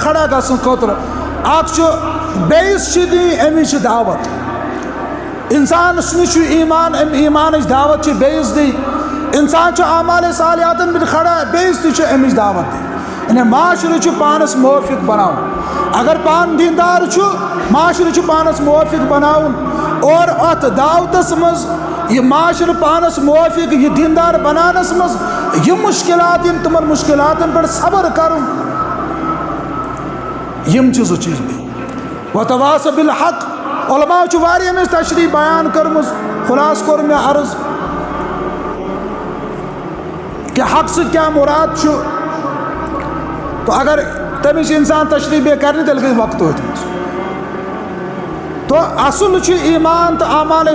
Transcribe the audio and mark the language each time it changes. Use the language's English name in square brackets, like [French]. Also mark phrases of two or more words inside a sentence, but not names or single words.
[Kashmiri] کھڑا گژھنہٕ خٲطرٕ اکھ چھُ بیٚیِس چھِ دِنۍ أمِس چھِ دعوت اِنسانَس نِش چھُ ایمان اَمہِ ایمانٕچ دعوت چھِ بیٚیِس دِنۍ اِنسان چھُ اعمال صالحاتن پٮ۪ٹھ کھڑا بیٚیِس تہِ چھِ اَمِچ دعوت دِنۍ یعنی معاشرٕ چھُ پانَس موافق بناوُن اگر پانہٕ دیندار چھُ معاشرٕ چھُ پانَس موافق بناوُن اور اَتھ دعوتَس منٛز یہ معاشرٕ پانَس موافق یہ دیندار بناونَس منٛز یِم مُشکلات یِن تِمن مُشکلاتن پٮ۪ٹھ صبر کَرُن یِم چھِ زٕ چیٖز بیٚیہِ [Arabic] وتواصوا بالحق [Kashmiri] علماء چھُ واریاہ أمِس تشریح بیان کٔرمٕژ خُلاصہٕ کوٚر مےٚ عرض کہ حق سۭتۍ کیٛاہ مُراد چھُ تو اگر تٔمِس اِنسان تشریح بیٚیہِ کَرِ تیٚلہِ گژھِ وقت أتھۍ منٛز تو اصل چھُ ایمان تہٕ اعمال